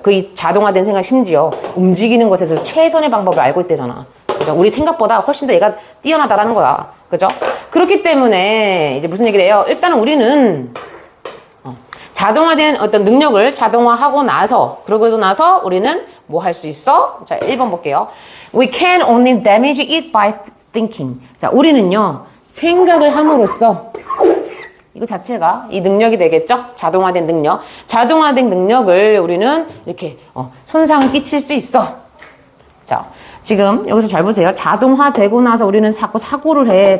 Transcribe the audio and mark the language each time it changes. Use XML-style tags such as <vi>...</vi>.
<ko>그 자동화된 생각, 심지어 움직이는 것에서 최선의 방법을 알고 있대잖아. 그죠? 우리 생각보다 훨씬 더 얘가 뛰어나다라는 거야. 그죠? 그렇기 때문에 이제 무슨 얘기를 해요? 일단은 우리는 자동화된 어떤 능력을 자동화하고 나서, 그러고 나서 우리는 뭐 할 수 있어? 자, 1번 볼게요.</ko> <en>We can only damage it by thinking.</en> <ko>자, 우리는요, 생각을 함으로써, 이거 자체가 이 능력이 되겠죠? 자동화된 능력. 자동화된 능력을 우리는 이렇게 손상을 끼칠 수 있어. 자, 지금 여기서 잘 보세요. 자동화되고 나서 우리는 자꾸 사고를 해.</ko>